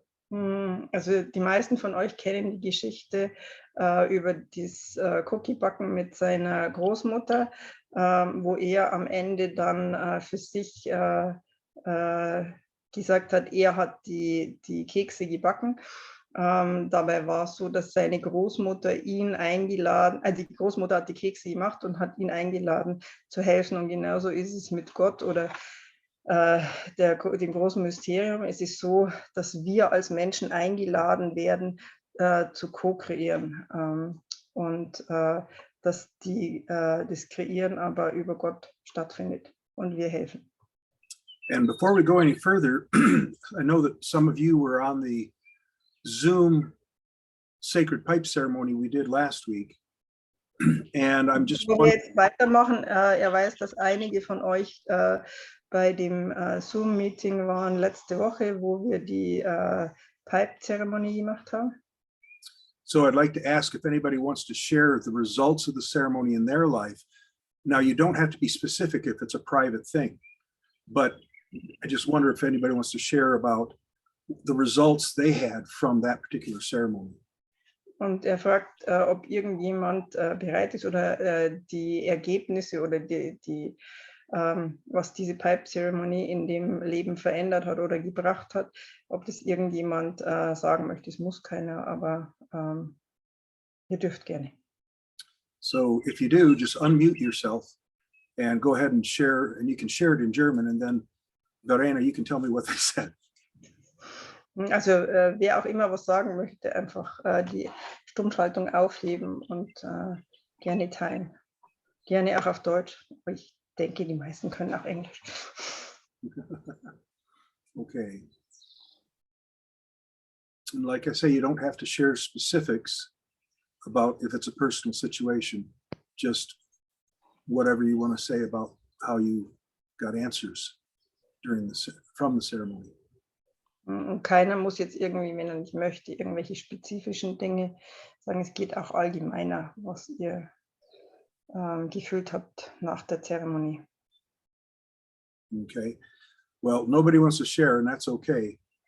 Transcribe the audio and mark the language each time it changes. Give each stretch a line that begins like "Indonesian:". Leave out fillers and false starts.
German: Also die meisten von euch kennen die Geschichte über das Cookie-Backen mit seiner Großmutter, wo er am Ende dann für sich gesagt hat, er hat die Kekse gebacken. Dabei war es so, dass seine Großmutter ihn eingeladen, die Großmutter hat die Kekse gemacht und hat ihn eingeladen zu helfen. Und genauso ist es mit Gott oder dem großen Mysterium. Es ist so, dass wir als Menschen eingeladen werden, zu co-kreieren und dass das Kreieren aber über Gott stattfindet und wir helfen.
English: And before we go any further, I know that some of you were on the Zoom sacred pipe ceremony we did last week. And I'm just
German: Bevor wir jetzt weitermachen, er weiß, dass einige von euch bei dem Zoom-Meeting waren letzte Woche, wo wir die Pipe-Zeremonie gemacht haben.
English: So I'd like to ask if anybody wants to share the results of the ceremony in their life. Now, you don't have to be specific if it's a private thing, but I just wonder if anybody wants to share about the results they had from that particular ceremony.
German: Und er fragt, ob irgendjemand bereit ist oder die Ergebnisse oder was diese Pipe-Zeremonie in dem Leben verändert hat oder gebracht hat, ob das irgendjemand sagen möchte. Es muss keiner, aber ihr dürft gerne.
English: So if you do, just unmute yourself and go ahead and share, and you can share it in German, and then Verena, you can tell me what they said.
German: Also wer auch immer was sagen möchte, einfach die Stummschaltung aufheben und gerne teilen. Gerne auch auf Deutsch. Aber ich denke, die meisten können auch Englisch. Okay.
English: And like I say, you don't have to share specifics about if it's a personal situation, just whatever you want to say about how you got answers from the ceremony.
German: Und keiner muss jetzt irgendwie, wenn er nicht möchte, irgendwelche spezifischen Dinge sagen. Es geht auch allgemeiner, was ihr gefühlt habt nach der Zeremonie.
English: Okay. Well, nobody wants to share, and that's okay.